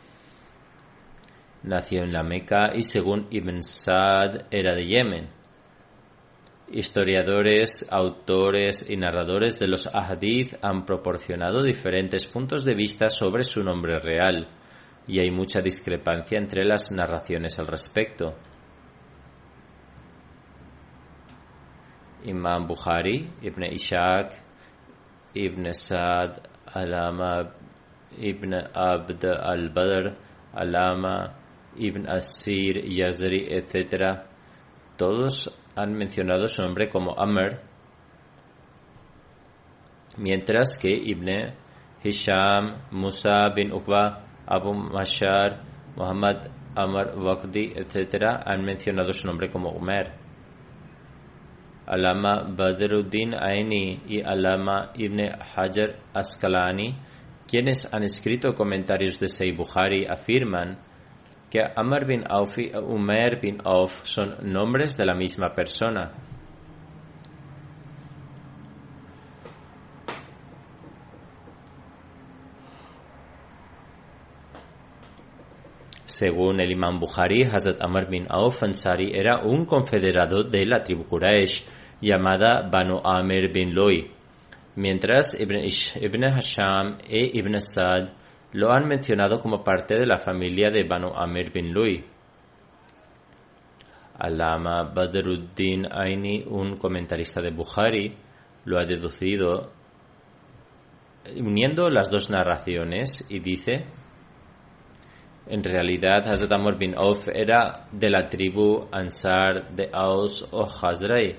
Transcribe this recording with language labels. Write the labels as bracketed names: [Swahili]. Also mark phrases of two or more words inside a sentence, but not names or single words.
[Spanish] Nació en la Meca y, según Ibn Sa'd, era de Yemen. Historiadores, autores y narradores de los ahadith han proporcionado diferentes puntos de vista sobre su nombre real, y hay mucha discrepancia entre las narraciones al respecto. Imam Bukhari, Ibn Ishaq, Ibn Sa'd, Alama Ibn Abd al-Badr, Alama Ibn Asir, Yazri, etc., todos han mencionado su nombre como Amr, mientras que Ibn Hisham, Musa bin Uqba, Abu Mashar, Muhammad Amr Waqdi, etc., han mencionado su nombre como Umer. Alama Badruddin Aini y Alama Ibn Hajar Asqalani, quienes han escrito comentarios de Sahih Bukhari, afirman que Amr bin Auf y Umer bin Auf son nombres de la misma persona. Según el Imam Bukhari, Hazrat Amr bin Auf Ansari era un confederado de la tribu Quraysh llamada Banu Amir bin Lu'ay, mientras Ibn Hisham e Ibn Sa'd lo han mencionado como parte de la familia de Banu Amir bin Lu'ay. Alama Badruddin Aini, un comentarista de Bukhari, lo ha deducido uniendo las dos narraciones y dice: en realidad Hazrat Amr bin Auf era de la tribu Ansar de Aus o Khazraj.